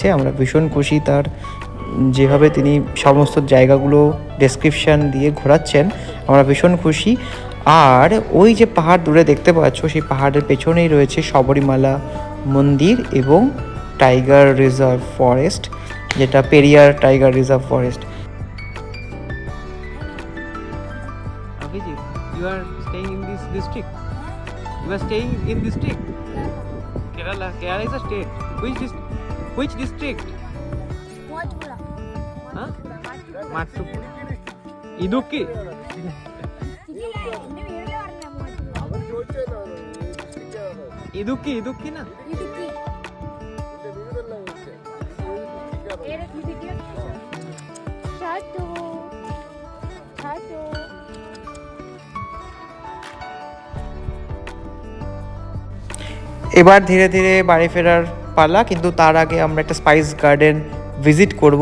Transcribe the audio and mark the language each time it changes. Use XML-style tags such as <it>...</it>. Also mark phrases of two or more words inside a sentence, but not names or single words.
<bn>আমরা ভীষণ খুশি তার, যেভাবে তিনি সমস্ত জায়গাগুলো ডেসক্রিপশান দিয়ে ঘোরাচ্ছেন, আমরা ভীষণ খুশি। আর ওই যে পাহাড় দূরে দেখতে পাচ্ছ, সেই পাহাড়ের পেছনেই রয়েছে শবরীমালা মন্দির এবং</bn> <en>tiger reserve forest,</en> <bn>যেটা পেরিয়ার টাইগার রিজার্ভ ফরেস্ট।</bn> <en>Abhijit, you are staying in this district? You are staying in district? Kerala. Kerala is a state. Which district? Huh? Matupura. Idukki. Idukki na?</en> <bn>এবার ধীরে ধীরে বাড়ি ফেরার পালা, কিন্তু তার আগে আমরা একটা</bn> <en>spice garden</en> <bn>ভিজিট করব।</bn>